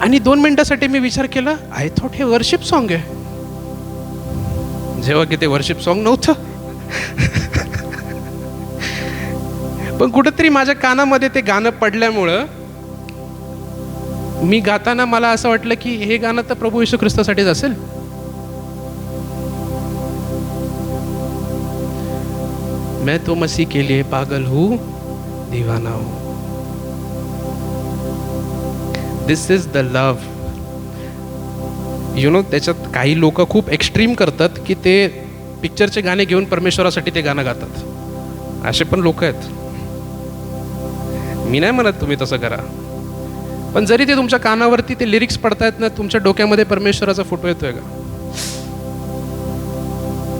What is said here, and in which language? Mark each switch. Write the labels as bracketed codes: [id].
[mr] आणि 2 मिनिटासाठी मी विचार केला, [en] I thought [mr] हे वर्शिप सॉन्ग आहे, जेव्हा की ते वर्शिप सॉन्ग नव्हतं. पण कुठेतरी माझ्या कानामध्ये ते गाणं पडल्यामुळं मी गाताना मला असं वाटलं की हे गाणं तर प्रभू येशू ख्रिस्तासाठीच असेल. [hi] मैं तो मसीह के लिए पागल हूँ, दीवाना हूँ. [en] This is the love. You know, [mr] त्याच्यात काही लोक खूप एक्स्ट्रीम करतात की ते पिक्चरचे गाणे घेऊन परमेश्वरासाठी ते गाणं गातात. असे पण लोक आहेत. मी नाही म्हणत तुम्ही तसं करा, पण जरी ते तुमच्या कानावरती ते लिरिक्स पडतायत ना, तुमच्या डोक्यामध्ये परमेश्वराचा फोटो येतोय का?